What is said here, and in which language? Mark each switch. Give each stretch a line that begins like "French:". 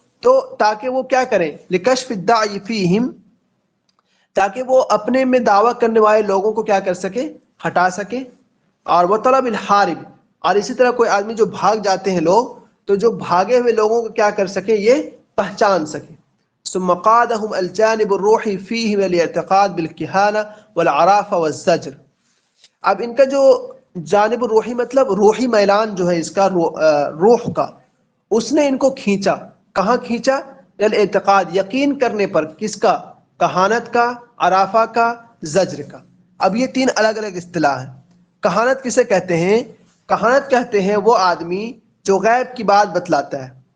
Urdu: تو تاکہ وہ کیا کریں؟
Arabic: لِكَشْفِ الدَّعِيِّ فِيهِمْ،
Urdu: تاکہ وہ اپنے میں دعویٰ کرنے والے لوگوں کو کیا کر سکے؟ ہٹا سکے. اور وہ
Arabic: طلب الحارب،
Urdu: اور اسی طرح کوئی آدمی جو بھاگ جاتے ہیں لوگ، تو جو بھاگے ہوئے لوگوں کو کیا کر سکے؟ یہ پہچان سکے.
Arabic: ثم قادهم الجانب الروحي فيه والاعتقاد بالكهانة والعرافة والزجر.
Urdu: اب ان کا جو جانب روحی، مطلب روحی میلان جو ہے اس کا، روح کا، اس نے ان کو کھینچا. کہاں کھینچا؟ الاعتقاد، یقین کرنے پر. کس کا؟ کہانت کا، عرافہ کا، زجر کا. اب یہ تین الگ الگ اصطلاح ہیں. کہانت کسے کہتے ہیں؟ کہانت کہتے ہیں وہ آدمی جو غیب کی بات بتلاتا ہے.